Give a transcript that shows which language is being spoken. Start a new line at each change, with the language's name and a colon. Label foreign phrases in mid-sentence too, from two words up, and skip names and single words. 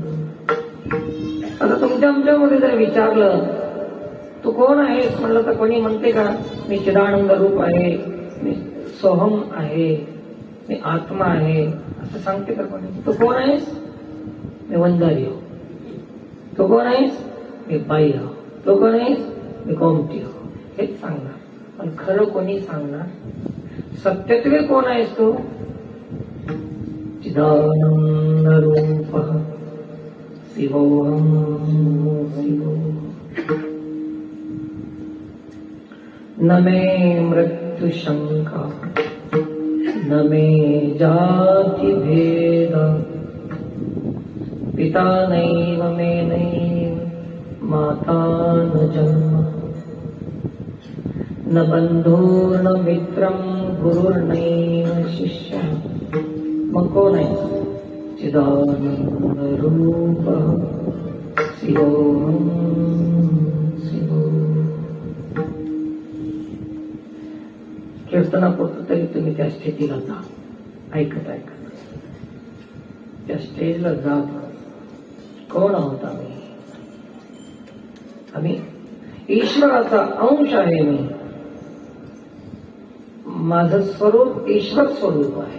Marathi: आता तुमच्या आमच्यामध्ये जर विचारलं तू कोण आहेस म्हणलं तर कोणी म्हणते का मी चिदानंद रूप आहे, मी सोहम आहे, मी आत्मा आहे, असं सांगते का कोणी? तू कोण आहेस? मी वंजारी हो. तू कोण आहेस? मी बाई हो. तू कोण आहेस? मी गोमती हो. हेच सांगणार. पण खरं कोणी सांगणार? सत्यत्वे कोण आहेस तू?
Sanskrit: चिदानंद रूप शिवोहम शिवोहम. न मे मृत्यु शंका, न मे जाति भेद, पिता नैव मे नैव माता न जन्म, न बंधो न मित्रं गुरुर्नैव शिष्यः.
Marathi: मग कोण आहे?
Sanskrit: चिदानंद रूप शिवोहम शिवोहम.
Marathi: कीर्तनापुरतं तरी तुम्ही त्या स्थितीला जा. ऐकत ऐकत त्या स्टेजला जा. कोण आहोत आम्ही? आम्ही ईश्वराचा अंश आहे. माझं स्वरूप ईश्वर स्वरूप आहे.